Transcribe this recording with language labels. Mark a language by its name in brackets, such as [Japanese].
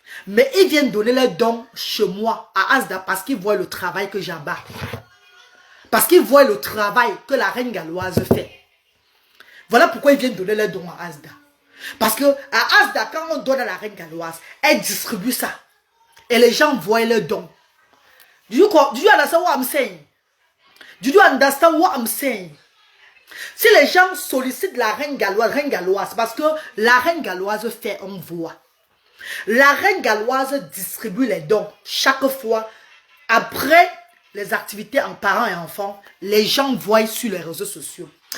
[French] Mais ils viennent donner leurs dons chez moi, à Asda, parce qu'ils voient le travail que j'abats. Parce qu'ils voient le travail que la reine galloise fait. Voilà pourquoi ils viennent donner leurs dons à Asda. Parce que à Asda, quand on donne à la reine galloise, elle distribue ça. Et les gens voient leurs dons. [English] Do you understand what I'm saying? Do you understand what I'm saying? [French] Si les gens sollicitent la reine galloise, parce que la reine galloise fait un voix. La reine galloise distribue les dons chaque fois. Après les activités en parents et enfants, les gens voient sur les réseaux sociaux.